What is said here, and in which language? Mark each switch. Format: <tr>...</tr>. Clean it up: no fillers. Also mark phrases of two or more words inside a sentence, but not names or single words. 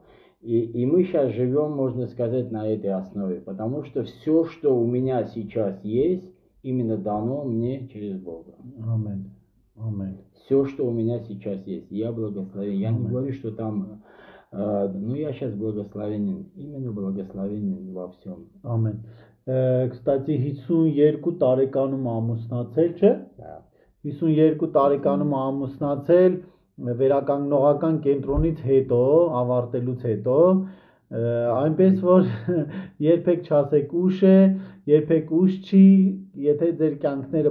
<ru>И мы сейчас живем, можно сказать, на этой основе, потому что все, что у меня сейчас есть, именно дано мне через Бога. Amen. Amen. Все, что у меня сейчас есть, я благословен. Я не говорю, что там, ну я сейчас благословенен, именно благословенен во всем. Amen.</ru> <hy>Кстати, 52 տարեկանում ամուսնացել, չէ՞։ 52 տարեկանում ամուսնացել, վերականգնողական կենտրոնից հետո, ավարտելուց հետո, այնպես որ երբեք չասեք ուշ է, երբեք ուշ չի, եթե ձեր կյանքները</hy>